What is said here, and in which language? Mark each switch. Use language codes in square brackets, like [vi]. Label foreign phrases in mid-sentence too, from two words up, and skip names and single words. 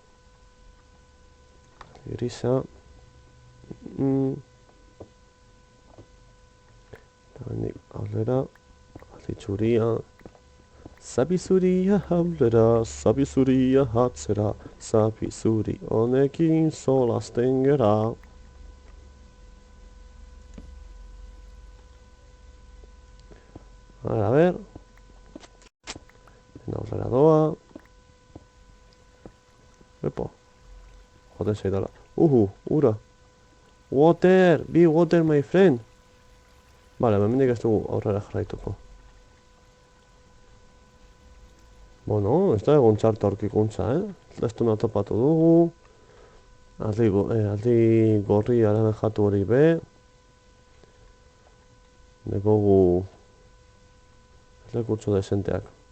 [eu] grisa eta hendik aurrera aldi txuria zapi zuria aurrera, zapi zuria atzera, zapi zuri honekin solasten gera. [es] A ver. [eu] Aurrera doa. Epo. Joten zaidala. Ura. Water! [en] Be water, my friend! [eu] Vale, hemendik ez dugu aurrera jarraituko. Bueno, ez da egon txarto aurkikuntza, Lestuna topatu dugu. Aldi gorri aranjatu hori be. Dekogu lekutxo desenteak.